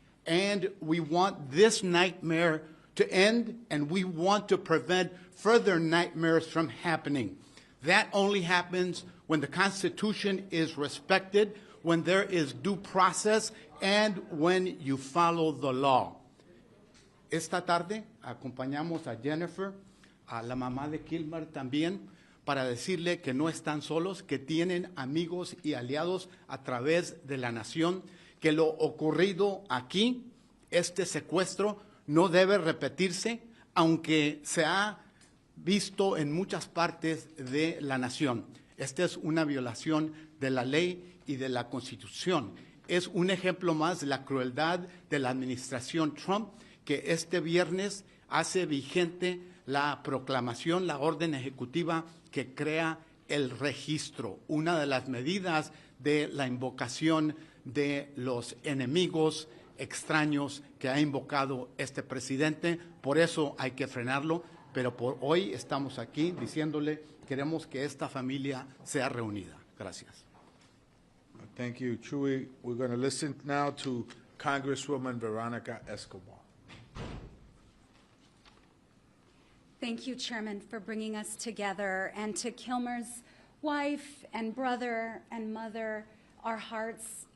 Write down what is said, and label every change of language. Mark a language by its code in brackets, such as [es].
[en] And we want this nightmare to end, and we want to prevent further nightmares from happening. That only happens when the Constitution is respected, when there is due process, and when you follow the law. [es] Esta tarde acompañamos a Jennifer, a la mamá de Kilmar también, para decirle que no están solos, que tienen amigos y aliados a través de la nación, que lo ocurrido aquí, este secuestro, no debe repetirse, aunque se ha visto en muchas partes de la nación. Esta es una violación de la ley y de la Constitución. Es un ejemplo más de la crueldad de la administración Trump, que este viernes hace vigente la proclamación, la orden ejecutiva que crea el registro, una de las medidas de la invocación de los enemigos extraños que ha invocado este presidente. Por eso hay que frenarlo, pero por hoy estamos aquí diciéndole, queremos que esta familia sea reunida. Gracias. [en] Thank you, Chuy. We're going to listen now to Congresswoman Veronica Escobar. Thank you, Chairman, for bringing us together. And to Kilmar's wife and brother and mother, our hearts